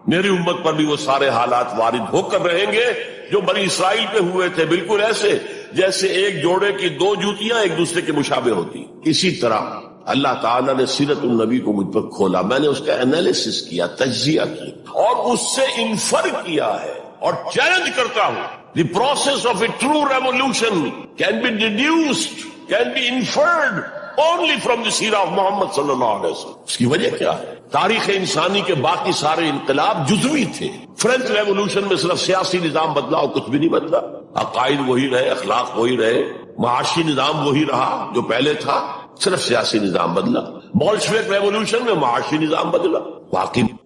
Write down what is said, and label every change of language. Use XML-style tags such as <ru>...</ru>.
<ur>میری امت پر بھی وہ سارے حالات وارد ہو کر رہیں گے جو بنی اسرائیل پہ ہوئے تھے, بالکل ایسے جیسے ایک جوڑے کی 2 جوتیاں ایک دوسرے کے مشابہ ہوتی. اسی طرح اللہ تعالیٰ نے سیرت النبی کو مجھ پر کھولا. میں نے اس کا انالیسس کیا, تجزیہ کیا اور اس سے انفر کیا ہے اور چیلنج کرتا ہوں.</ur> <en>The process of a true revolution can be deduced, can be inferred only from the seerah of Muhammad صلی اللہ علیہ وسلم.</en> <ur>اس کی وجہ کیا ہے؟ تاریخ انسانی کے باقی سارے انقلاب جزوی تھے. فرینچ ریولوشن میں صرف سیاسی نظام بدلا اور کچھ بھی نہیں بدلا. عقائد وہی رہے, اخلاق وہی رہے, معاشی نظام وہی رہا جو پہلے تھا, صرف سیاسی نظام بدلا. بولشوک ریولوشن میں معاشی نظام بدلا. باقی</ur>